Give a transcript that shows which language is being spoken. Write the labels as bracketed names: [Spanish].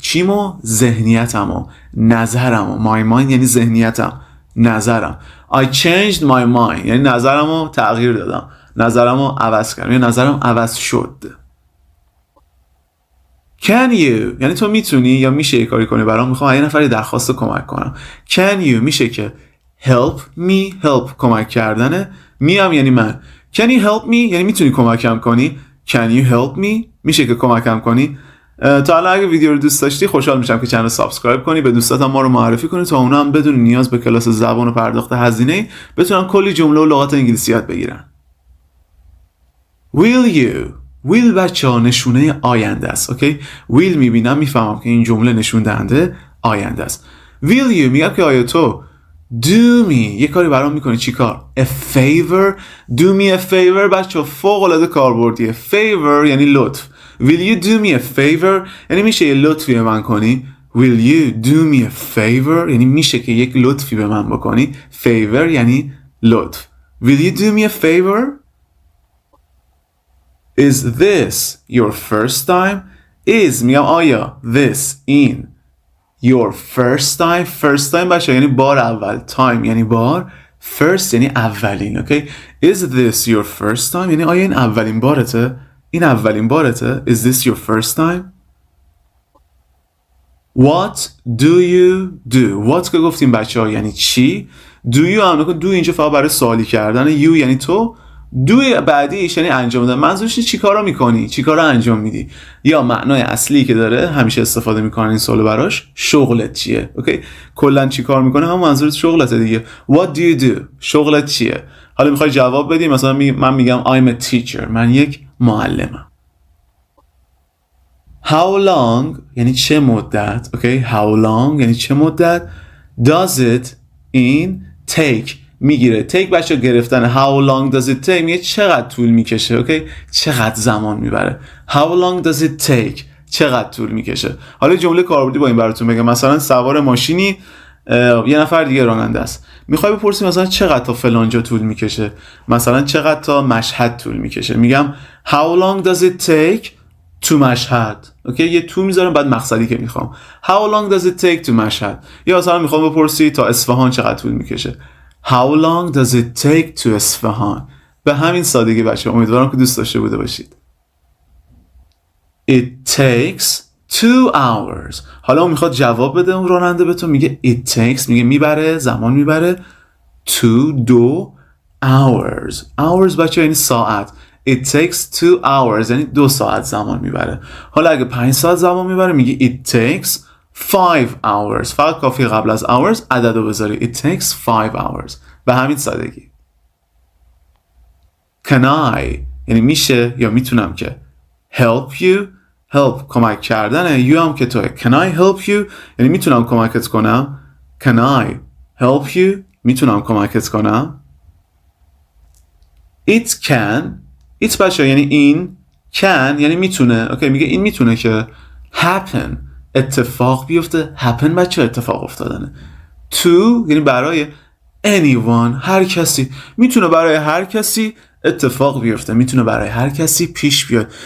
[Persian] چیمو؟ ذهنیتمو، نظرمو. [English] my mind [Persian] یعنی ذهنیتم، نظرم. [English] I changed my mind [Persian] یعنی نظرمو تغییر دادم، نظرمو عوض کردم یا نظرم عوض شد. [English] Can you [Persian] یعنی تو میتونی یا میشه یه کاری کنی برام، میخوام یه نفری درخواست کمک کنم. [English] Can you [Persian] میشه که [English] help me. [Persian] help کمک کردنه. me هم یعنی من. [English] Can you help me [Persian] یعنی میتونی کمکم کنی. Can you help me میشه که کمکم کنی. تا الان اگه ویدیو رو دوست داشتی خوشحال میشم که چنل رو سابسکرایب کنی، به دوستاتم ما رو معرفی کنی تا اونا هم بدون نیاز به کلاس زبان و پرداخت هزینه بتونن کلی جمله و لغات انگلیسی یاد بگیرن. [English] Will you. [Persian] will بچه ها نشونه آینده است. اوکی؟ will میبینم میفهمم که این جمله نشون دهنده آینده است. [English] will you [Persian] میگم که آیا تو [English] do me [Persian] یه کاری برام میکنی. چی کار؟ a favor. [English] do me a favor [Persian] بچه ها فوق العاده کاربردیه. favor یعنی لطف. [English] will you do me a favor [Persian] یعنی میشه یه لطفی به من کنی. [English] will you do me a favor [Persian] یعنی میشه که یک لطفی به من بکنی. favor یعنی لطف. [English] will you do me a favor. Is this your first time? Is [Persian] میگم آیا [English] this این your first time. first time [Persian] بچه یعنی بار اول. time یعنی بار. first یعنی اولین. اوکی؟ [English] Is this your first time [Persian] یعنی آیا این اولین بارته؟ این اولین بارته؟ Is this your first time? [English] What do you do? [Persian] What که گفتیم بچه ها یعنی چی. [English] Do you [Persian] هم نکن. do اینجا فقط برای سوالی کردن. you یعنی تو. do بعدیش یعنی انجام دادن. منظورش چی کارا میکنی؟ چی کارا انجام میدی؟ یا معنای اصلی که داره همیشه استفاده میکنن این سوالو براش شغلت چیه؟ اوکی؟ کلا چی کار میکنه هم منظورت شغلته دیگه. [English] What do you do؟ [Persian] شغلت چیه؟ حالا میخوای جواب بدی مثلا من میگم [English] I'm a teacher. [Persian] من یک معلمم. [English] How long [Persian] یعنی چه مدت. اوکی؟ How long یعنی چه مدت. [English] Does it in take میگیره. [Persian] take بچه گرفتن. [English] how long does it take [Persian] میگه چقدر طول میکشه. اوکی؟ چقدر زمان میبره. [English] how long does it take [Persian] چقدر طول میکشه. حالا جمله کاربردی با این براتون بگم. مثلا سوار ماشینی یه نفر دیگه راننده است. میخوای بپرسی مثلا چقدر تا فلان جا طول میکشه. مثلا چقدر تا مشهد طول میکشه. [English] میگم how long does it take to Mashhad. [Persian] اوکی؟ یه تو میذارم بعد مقصدی که میخوام. [English] how long does it take to Mashhad. [Persian] یا مثلا میخوام بپرسی تا اصفهان چقدر طول میکشه. [English] How long does it take to Isfahan. [Persian] به همین سادگی بچه امیدوارم که دوست داشته بوده باشید. [English] It takes 2 hours. [Persian] حالا اون میخواد جواب بده. اون راننده به تو میگه [English] it takes [Persian] میگه میبره زمان میبره [English] 2 hours. [Persian] hours بچه یعنی ساعت. [English] It takes 2 hours [Persian] یعنی 2 ساعت زمان میبره. حالا اگه 5 ساعت زمان میبره میگه [English] it takes 5 hours. [Persian] فقط کافیه قبل از hours عدد رو بذاری. [English] It takes 5 hours. [Persian] به همین سادگی. [English] Can I [Persian] یعنی میشه یا میتونم که. [English] Help you. [Persian] Help کمک کردنه. You هم که توه. [English] Can I help you [Persian] یعنی میتونم کمکت کنم. [English] Can I help you [Persian] میتونم کمکت کنم. [English] It can. [Persian] It بچه یعنی این. Can یعنی میتونه. اوکی میگه این میتونه که happen اتفاق بیفته. happen بچه اتفاق افتادنه. to یعنی برای anyone هر کسی. میتونه برای هر کسی اتفاق بیفته. میتونه برای هر کسی پیش بیاد.